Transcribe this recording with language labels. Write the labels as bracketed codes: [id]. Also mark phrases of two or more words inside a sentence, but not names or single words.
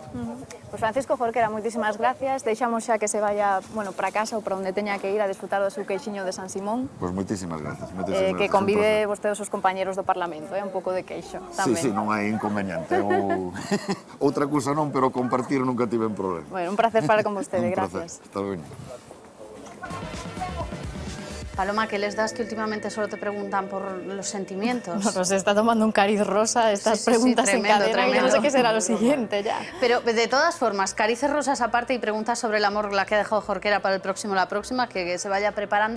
[gl] Pois Francisco Jorquera, moitísimas gracias. Deixamos xa que se vaya para casa ou para onde teña que ir a disfrutar do seu queixiño de San Simón. Pois moitísimas gracias. Que convide vostede os seus compañeros do Parlamento, un pouco de queixo tamén. Sí, non hai inconveniente. Outra cousa non, pero compartir nunca tive un problema. Bueno, un placer falar con vostede, gracias. [es] Hasta luego. Paloma, ¿qué les das que últimamente solo te preguntan por los sentimientos? No, se está tomando un cariz rosa estas preguntas en cadena. Yo no sé qué será lo siguiente ya. Pero de todas formas, carices rosas aparte y preguntas sobre el amor, la que ha dejado Jorquera para el próximo, la próxima, que se vaya preparando.